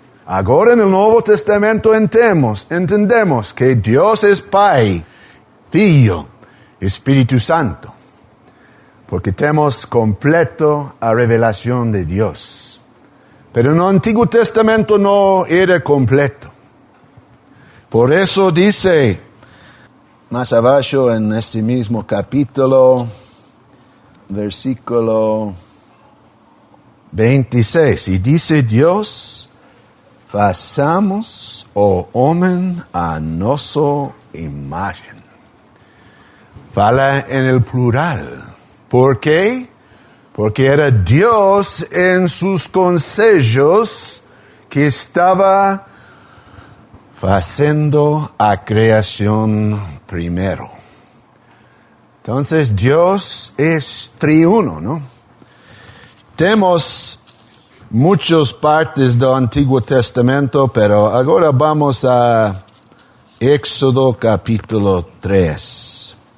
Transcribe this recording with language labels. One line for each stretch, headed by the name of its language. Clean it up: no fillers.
Spanish: Ahora en el Nuevo Testamento entendemos que Dios es Pai, Hijo, Espíritu Santo, porque tenemos completo la revelación de Dios. Pero en el Antiguo Testamento no era completo. Por eso dice, más abajo en este mismo capítulo, versículo 26. Y dice Dios,
Portuguese: façamos o homem a nossa imagen.
Spanish: Fala en el plural. ¿Por qué? Porque era Dios en sus consejos que estaba haciendo a creación primero. Entonces Dios es triuno, ¿no? Tenemos muchas partes del Antiguo Testamento, pero ahora vamos a Éxodo capítulo 3.